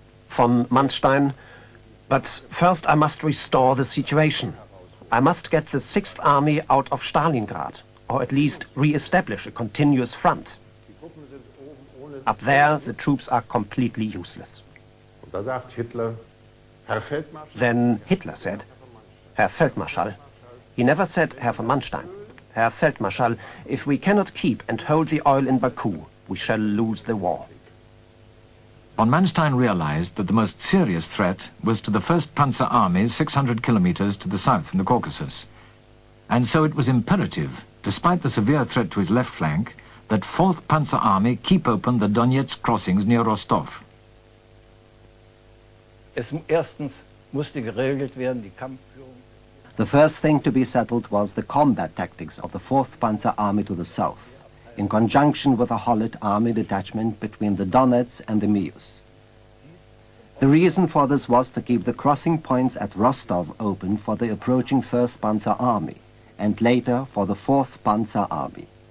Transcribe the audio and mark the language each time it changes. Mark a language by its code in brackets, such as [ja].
[en] Von Manstein, but first I must restore the situation. I must get the 6th Army out of Stalingrad, or at least re-establish a continuous front. Up there, the troops are completely useless. [de] Und da sagt Hitler, Herr Feldmarschall. [en] Then Hitler said, Herr Feldmarschall. He never said Herr von Manstein. Herr Feldmarschall, if we cannot keep and hold the oil in Baku, we shall lose the war. Von Manstein realized that the most serious threat was to the 1st Panzer Army 600 kilometers to the south in the Caucasus. And so it was imperative, despite the severe threat to his left flank, that 4th Panzer Army keep open the Donetsk crossings near Rostov. [de] Erstens musste geregelt werden die Kampfführung. [en] The first thing to be settled was the combat tactics of the 4th Panzer Army to the south, in conjunction with a Holland army detachment between the Donets and the Mius. The reason for this was to keep the crossing points at Rostov open for the approaching 1st Panzer Army, and later for the 4th Panzer Army.